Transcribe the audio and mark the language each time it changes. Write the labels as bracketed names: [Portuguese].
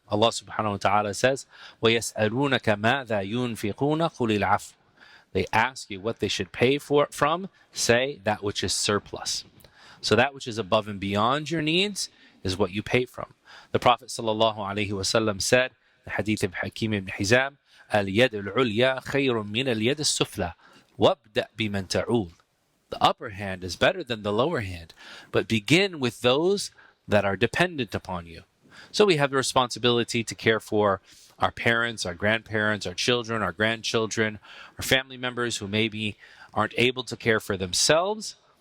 [English] Allah subhanahu wa ta'ala says, [Arabic] وَيَسْأَلُونَكَ مَاذَا يُنْفِقُونَ قُلِ الْعَفْوُ. [English] They ask you what they should pay from, say that which is surplus. So that which is above and beyond your needs is what you pay from. The Prophet sallallahu alaihi wasallam said, the hadith of Hakim ibn Hizam, [Arabic] اليد العليا خير من اليد السفلى وابدأ بمن تعول. [English] The upper hand is better than the lower hand, but begin with those that are dependent upon you. So we have the responsibility to care for our parents, our grandparents, our children, our grandchildren, our family members who maybe aren't able to care for themselves.